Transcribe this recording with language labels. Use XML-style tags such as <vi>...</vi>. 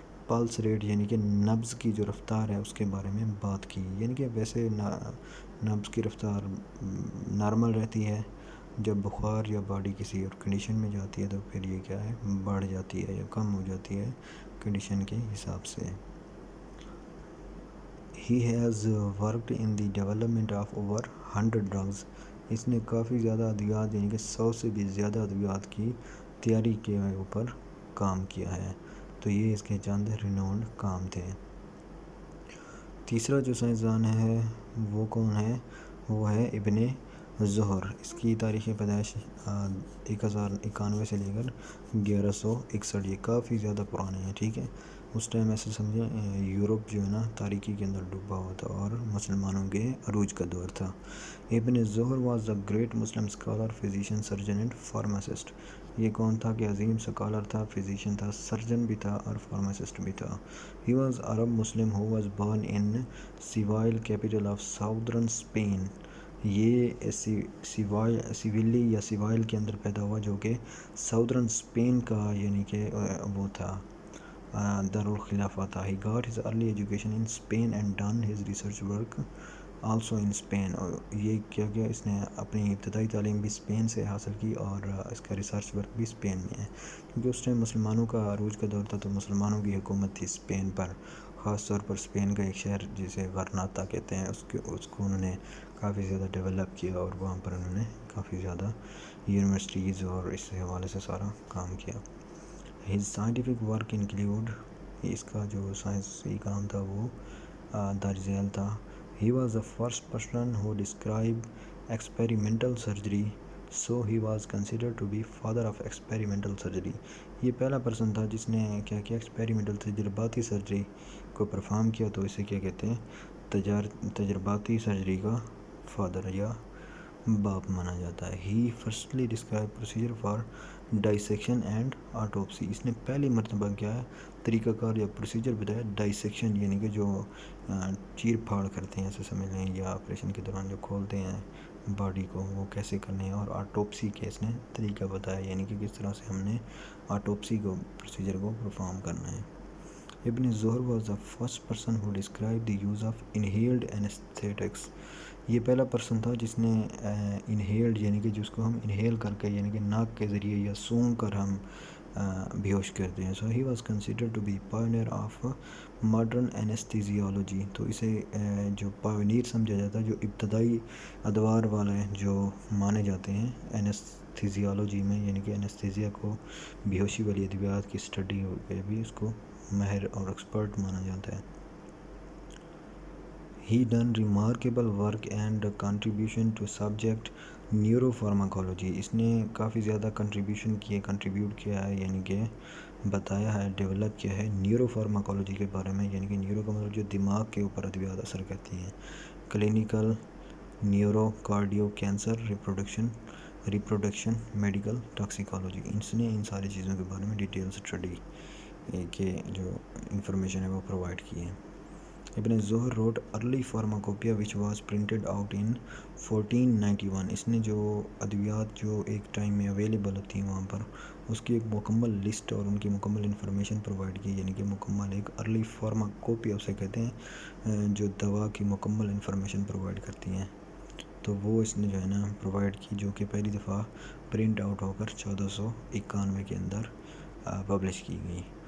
<ur>Pulse rate یعنی کہ نبض کی جو رفتار ہے اس کے بارے میں بات کی. یعنی کہ ویسے نبض کی رفتار نارمل رہتی ہے، جب بخار یا باڈی کسی اور کنڈیشن میں جاتی ہے تو پھر یہ کیا ہے، بڑھ جاتی ہے یا کم ہو جاتی ہے کنڈیشن کے حساب سے.</ur> <en>He has worked in the development of over 100 drugs.</en> <ur>اس نے کافی زیادہ ادویات یعنی کہ 100 سے بھی زیادہ ادویات کی تیاری کے اوپر کام کیا ہے. تو یہ اس کے چند رینونڈ کام تھے. تیسرا جو سائنسدان ہے وہ کون ہے؟ وہ ہے ابن زہر. اس کی تاریخ پیدائش 1091 سے لے کر 1161. یہ کافی زیادہ پرانے ہیں. ٹھیک ہے، اس ٹائم ایسے سمجھیں یورپ جو ہے نا تاریکی کے اندر ڈوبا ہوا تھا اور مسلمانوں کے عروج کا دور تھا.</ur> <en>Ibn Zuhr was a great Muslim scholar, physician, surgeon and pharmacist.</en> <ur>یہ کون تھا کہ عظیم اسکالر تھا، فزیشین تھا، سرجن بھی تھا اور فارماسسٹ بھی تھا.</ur> <en>He was Arab Muslim who was born in Seville, capital of southern Spain.</en> <ur>یہ سیویلی یا سیوائل کے اندر پیدا ہوا جو کہ ساؤدرن اسپین کا یعنی کہ وہ تھا دارالخلافہ تھا.</ur> <en>He got his early education in Spain and done his research work also in Spain.</en> <ur>اور یہ کیا اس نے اپنی ابتدائی تعلیم بھی اسپین سے حاصل کی اور اس کا ریسرچ ورک بھی اسپین میں ہے، کیونکہ اس ٹائم مسلمانوں کا عروج کا دور تھا تو مسلمانوں کی حکومت تھی اسپین پر. خاص طور پر اسپین کا ایک شہر جسے غرناطہ کہتے ہیں اس کو انہوں نے کافی زیادہ ڈیولپ کیا اور وہاں پر انہوں نے کافی زیادہ یونیورسٹیز اور اس حوالے سے سارا کام کیا.</ur> <en>His scientific work include،</en> <ur>اس کا جو سائنسی کام تھا وہ درج ذیل تھا.</ur> <en>He was the first person who described experimental surgery, so he was considered to be father of experimental surgery.</en> <ur>یہ پہلا پرسن تھا جس نے کیا کیا ایکسپیریمنٹل تجرباتی سرجری کو پرفارم کیا، تو اسے کیا کہتے ہیں، تجرباتی سرجری کا فادر یا باپ مانا جاتا ہے.</ur> <en>He firstly described procedure for dissection and autopsy.</en> <ur>اس نے پہلی مرتبہ کیا ہے طریقہ کار یا پروسیجر بتایا ڈائسیکشن یعنی کہ جو چیر پھاڑ کرتے ہیں ایسے سمجھ لیں، یا آپریشن کے دوران جو کھولتے ہیں باڈی کو وہ کیسے کرنے ہیں. اور آٹوپسی کے اس نے طریقہ بتایا یعنی کہ کس طرح سے ہم نے آٹوپسی کو پروسیجر کو پرفارم کرنا ہے.</ur> <en>Ibn Zuhr was the first person who described the use of inhaled anesthetics.</en> <ur>یہ پہلا پرسن تھا جس نے انہیلڈ یعنی کہ جس کو ہم انہیل کر کے یعنی کہ ناک کے ذریعے یا سونگھ کر ہم بیہوش کرتے ہیں.</ur> <en>So he was considered to be pioneer of modern anesthesiology.</en> <ur>تو اسے جو پائونیر سمجھا جاتا ہے، جو ابتدائی ادوار والے جو مانے جاتے ہیں اینستھیزیالوجی میں، یعنی کہ اینستھیزیا کو بیہوشی والی ادویات کی اسٹڈی پہ بھی اس کو ماہر اور ایکسپرٹ مانا جاتا ہے.</ur> <en>He done remarkable work and contribution to subject neuropharmacology.</en> <ur>اس نے کافی زیادہ کنٹریبیوٹ کیا ہے یعنی کہ بتایا ہے، ڈیولپ کیا ہے نیورو فارماکولوجی کے بارے میں. یعنی کہ نیورو کا مطلب جو دماغ کے اوپر ادویات اثر کرتی ہیں. Clinical, neuro, cardio, cancer, reproduction, medical, ٹاکسیکالوجی. اس نے ان ساری چیزوں کے بارے میں ڈیٹیل اسٹڈی کے جو انفارمیشن ہے وہ پرووائڈ کی ہے.</ur> <en>Ibn Zuhr wrote early pharmacopoeia which was printed out in 1491.</en> <ur>اس نے جو ادویات جو ایک ٹائم میں اویلیبل ہوتی ہیں وہاں پر اس کی ایک مکمل لسٹ اور ان کی مکمل انفارمیشن پرووائڈ کی، یعنی کہ مکمل ایک ارلی فارماکوپیا اسے کہتے ہیں جو دوا کی مکمل انفارمیشن پرووائڈ کرتی ہیں. تو وہ اس نے جو ہے نا پرووائڈ کی، جو کہ پہلی دفعہ پرنٹ آؤٹ ہو کر 1491 کے اندر پبلش کی گئی.</ur>